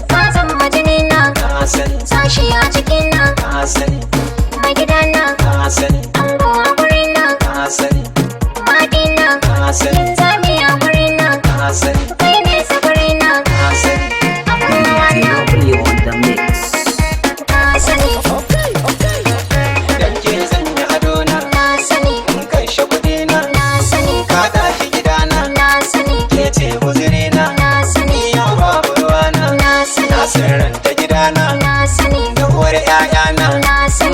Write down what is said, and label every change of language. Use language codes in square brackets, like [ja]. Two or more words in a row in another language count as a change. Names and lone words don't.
[ha] Ka zama jinina. Na sani. Sashi a cikina. Na sani. Mai gidana. Na sani. Ango a gurina. Na sani. Maɗina. Na sani. Linzami a gurina. Na sani. Kai ne sufurina. Na sani. Abubuwa na. [en] Lovely on the mix. [ha] Ka sani. Dan ke zan yi adona. Na sani. In kashe kuɗina. Na sani. Ka tashi gidana. Na sani. Ke ce guzurina. Na sani. Ni yau babu ruwana. Na sani. Na sirranta gidana. Na sani. Da uwar ƴaƴana. Na sani.